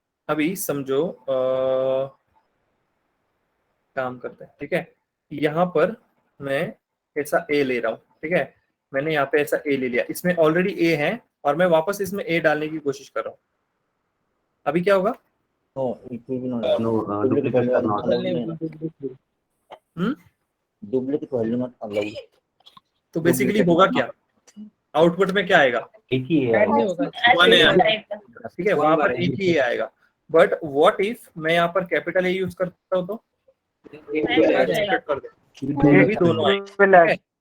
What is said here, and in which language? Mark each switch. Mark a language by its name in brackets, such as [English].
[Hindi] अभी समझो काम करते हैं, ठीक है। यहाँ पर मैं ऐसा ए ले रहा हूँ, ठीक है, मैंने यहाँ पे ऐसा ए ले लिया, इसमें ऑलरेडी ए है और मैं वापस इसमें ए डालने की कोशिश कर रहा हूँ। अभी क्या होगा, [English] No, it will be not. No, duplicate are not allowed. Duplicate value not allowed. [Hindi] तो बेसिकली होगा क्या, आउटपुट में क्या आएगा, एक ही है। ठीक है, वहां पर एक ही ए आएगा। [English] but what if [Hindi] मैं यहाँ पर कैपिटल ए यूज करता हूँ, तो कर दे, ये भी दोनों आएंगे, ठीक है?